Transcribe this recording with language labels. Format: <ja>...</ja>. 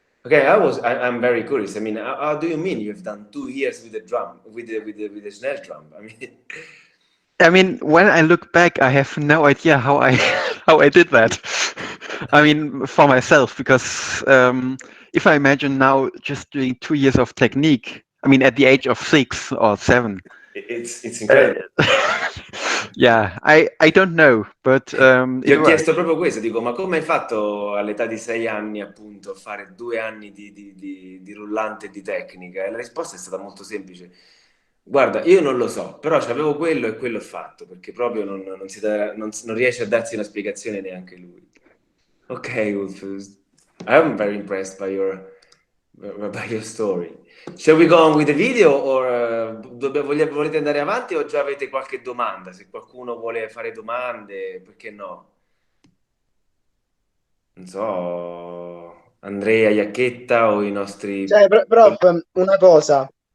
<en>Okay, I'm very curious. I mean, how do you mean you've done 2 years with the drum, with the snare drum? I mean, when I look back, I have no idea how I how I did that. I mean, for myself, because if I imagine now just doing 2 years of technique, I mean, at the age of 6 or 7, it's incredible. yeah, I don't know, but</en> <it>Ti</it> <en>it</en> <it>ho</it> <en>worked.</en> <it>chiesto proprio questo, dico, ma come hai fatto all'età di 6 anni appunto a fare 2 anni di rullante e di tecnica? E la risposta è stata molto semplice. Guarda, io non lo so, però c'avevo quello e quello ho fatto, perché proprio non riesce a darsi una spiegazione neanche lui.</it> <en>Ok, Ulf, I'm very impressed by your story. Shall we go on with the video or</en> <it>volete andare avanti o già avete qualche domanda? Se qualcuno vuole fare domande, perché no? Non so, Andrea, Iacchetta o i nostri... Cioè, prof, una cosa.</it>